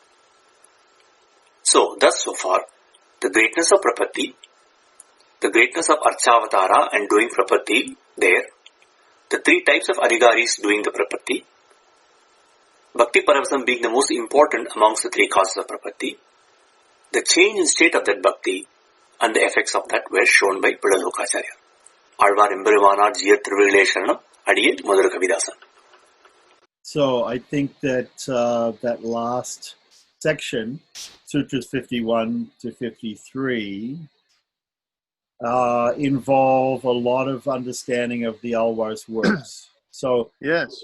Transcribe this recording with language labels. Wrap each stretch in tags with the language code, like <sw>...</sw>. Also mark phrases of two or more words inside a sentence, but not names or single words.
<en>So, thus so far, the greatness of Prapatti, the greatness of Archavatara and doing Prapatti there, the three types of Adhigaris doing the Prapatti,</en> <sa>Bhakti Paravasam</sa> <en>being the most important amongst the three causes of Prapatti, the change in state of that Bhakti and the effects of that were shown by Pidalokacharya.</en> <ta>ஆழ்வார் எம்பெருமானார் ஜீயர் திருவடிகளே சரணம் அடியேன் மதுரகவிதாசன்.</ta> <en>So I think that that last section, Sutras 51 to 53, involve a lot of understanding of the Alvar's works. So Yes.</en>